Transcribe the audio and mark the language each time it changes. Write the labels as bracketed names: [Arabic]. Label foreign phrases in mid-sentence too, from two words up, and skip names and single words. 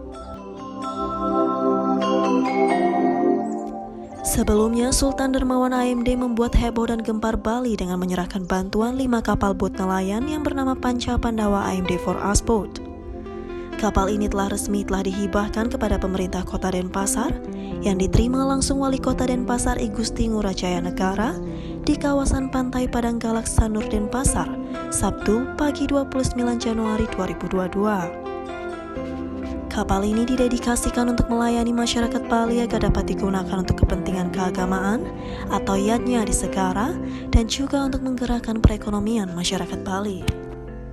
[Indonesian] Sebelumnya, Sultan Dermawan AMD membuat heboh dan gempar Bali dengan menyerahkan bantuan 5 kapal bot nelayan yang bernama Panca Pandawa AMD 4 Boat. Kapal ini telah dihibahkan kepada pemerintah Kota Denpasar yang diterima langsung Wali Kota Denpasar I Gusti Ngurah Jaya Negara di kawasan Pantai Padang Galak Sanur Denpasar, Sabtu pagi 29 Januari 2022. Kapal ini didedikasikan untuk melayani masyarakat Bali agar dapat digunakan untuk kepentingan keagamaan atau yatnya di Segara dan juga untuk menggerakkan perekonomian masyarakat Bali.